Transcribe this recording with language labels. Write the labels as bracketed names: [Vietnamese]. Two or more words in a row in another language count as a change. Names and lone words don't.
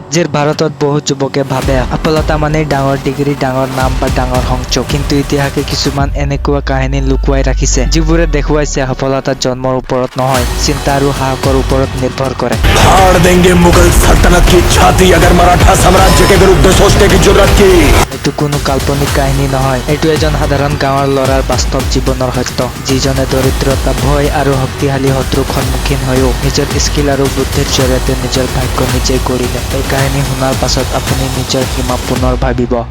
[Assamese] আজিৰ ভাৰতত বহু যুৱকে ভাবে সফলতা মানে ডাঙৰ ডিগ্ৰী, ডাঙৰ নাম বা ডাঙৰ সংযোগ। কিন্তু ইতিহাসে কিছুমান এনেকুৱা কাহিনী লুকুৱাই ৰাখিছে যিবোৰে দেখুৱাইছে সফলতা জন্মৰ ওপৰত নহয়, চিন্তা আৰু সাহসৰ ওপৰত নিৰ্ভৰ কৰে। [Hindi] फाड़ देंगे मुगल सल्तनत की छाती अगर मराठा साम्राज्य के विरुद्ध सोचने की जरूरत की। [Assamese] এইটো কোনো কাল্পনিক কাহিনী নহয়, এইটো এজন সাধাৰণ গাঁৱৰ ল'ৰাৰ বাস্তৱ জীৱনৰ সত্য, যিজনে দৰিদ্ৰতা, ভয় আৰু শক্তিশালী শত্ৰুৰ সন্মুখীন হৈও নিজৰ স্কিল আৰু বুদ্ধিৰ জৰিয়তে নিজৰ ভাগ্য নিজেই গঢ়িলে। এই কাহিনী শুনাৰ পাছত আপুনি নিজৰ সীমা পুনৰ ভাবিব।